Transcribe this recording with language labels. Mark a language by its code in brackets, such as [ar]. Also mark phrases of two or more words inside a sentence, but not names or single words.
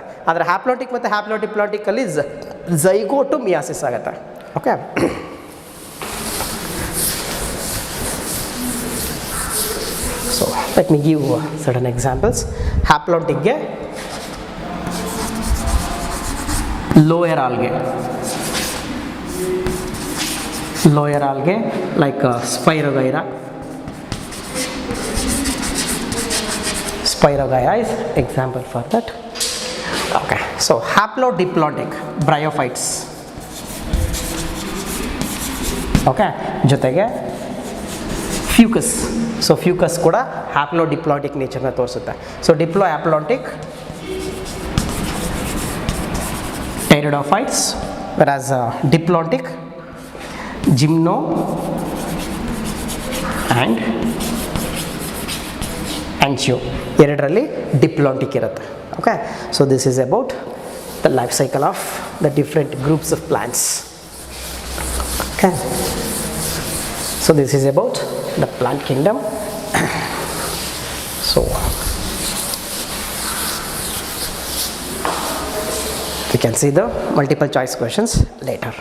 [kn] ಆದರೆ ಹ್ಯಾಪ್ಲಾಂಟಿಕ್ ಮತ್ತು ಹ್ಯಾಪ್ಲೋಡಿಪ್ಲಾಂಟಿಕಲ್ಲಿ [en] zygote meiosis [kn] ಆಗುತ್ತೆ. [en] Okay, so let me give certain examples. haplontic lower algae like Spirogyra is example for that. Okay, so haplodiplontic bryophytes. [kn] Okay, ಜೊತೆಗೆ ಫ್ಯೂಕಸ್. ಸೊ ಫ್ಯೂಕಸ್ ಕೂಡ [en] haplodiplontic nature [kn] ತೋರಿಸುತ್ತೆ. [en] so diplohaplontic pteridophytes, whereas diplontic gymno and angio [kn] ಎರಡರಲ್ಲಿ ಡಿಪ್ಲಾಂಟಿಕ್ ಇರುತ್ತೆ. [en] Okay, so this is about the life cycle of the different groups of plants. Okay, so this is about the plant kingdom. ಸೊ we can see the multiple choice questions later.